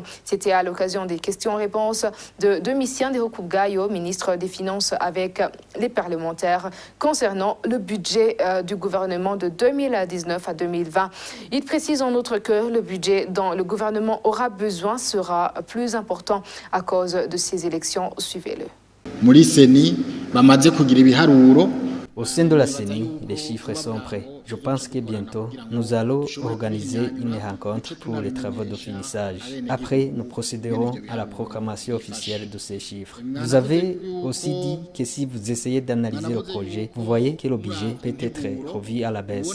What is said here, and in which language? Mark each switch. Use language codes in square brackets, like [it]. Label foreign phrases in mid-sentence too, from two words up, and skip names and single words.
[fr] C'était à l'occasion des questions-réponses de Domitien Ndihokubwayo, ministre des Finances, avec les parlementaires concernant le budget du gouvernement de 2019 à 2020. Il précise en outre que le budget dont le gouvernement aura besoin sera plus important à cause de ces élections. Suivez-le. [rn] muri seni bamaze kugira ibiharuro. [fr] Au sein de la CENI, les chiffres sont prêts. Je pense que bientôt, nous allons organiser une rencontre pour les travaux de finissage. Après, nous procéderons à la proclamation officielle de ces chiffres. Vous avez aussi dit que si vous essayez d'analyser le projet, vous voyez que le budget peut être revu à la baisse.